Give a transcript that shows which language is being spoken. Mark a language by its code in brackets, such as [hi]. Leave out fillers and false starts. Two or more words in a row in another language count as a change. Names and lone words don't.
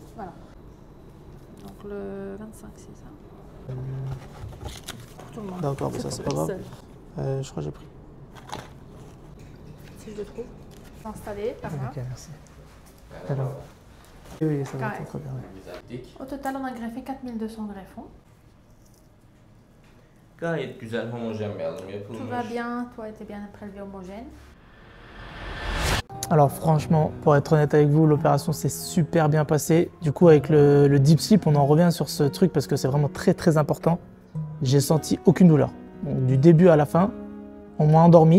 [fr] Voilà. Donc le 25, c'est ça. Pour tout le monde. D'accord, mais ça, c'est pas grave. Je crois que j'ai pris. Si je le trouve. Installé, par là. Ok, merci. Alors. Oui, ça va Carré. être très bien. Ouais. Au total, on a greffé 4200 greffons. [tr] Gayet güzel homojen bir alım yapılmış. [fr] Tout va bien, toi, était bien prélevé homogène. Alors franchement, pour être honnête avec vous, l'opération s'est super bien passée. Du coup, avec le [en] deep sleep, [fr] on en revient sur ce truc parce que c'est vraiment très très important. J'ai senti aucune douleur. Donc, du début à la fin, on m'a endormi.